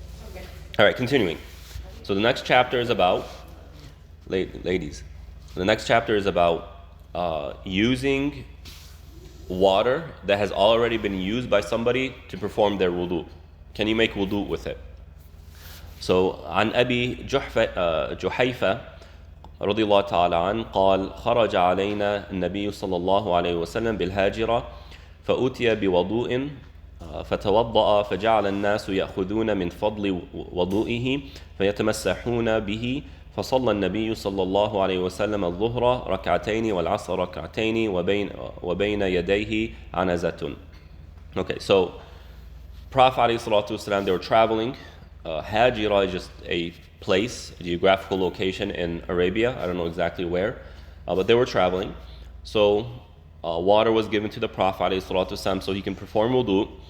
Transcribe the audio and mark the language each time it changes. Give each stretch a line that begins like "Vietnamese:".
English: Okay. All right, continuing. So the next chapter is about, ladies, the next chapter is about using water that has already been used by somebody to perform their wudu. Can you make wudu with it?
Arabic: So, عن أبي جحيفة رضي الله تعالى عنه قال خرج علينا النبي صلى الله عليه وسلم بالهاجرة فأتي بوضوء فتوضأ فجعل الناس يأخذون من فضل وضوئه فيتمسحون به فصلى النبي صلى الله عليه وسلم الظهر ركعتين والعصر ركعتين وبين يديه عنزة.
English: Okay, so Prophet ﷺ, they were traveling. Hajira is just a place, a geographical location in Arabia. I don't know exactly where, but they were traveling. So water was given to the Prophet ﷺ so he can perform wudu.